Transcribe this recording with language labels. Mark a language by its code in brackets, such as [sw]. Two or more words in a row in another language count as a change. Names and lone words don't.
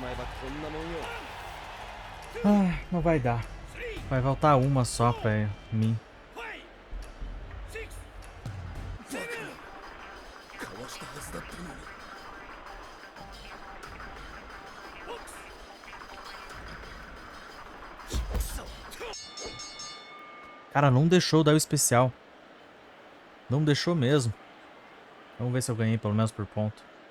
[pt] Ah, não vai dar. Vai voltar uma só pra mim. [ja] したはずだったのに。 [pt] Cara, não deixou dar o especial. Não deixou mesmo. Vamos ver se eu ganhei pelo menos por ponto.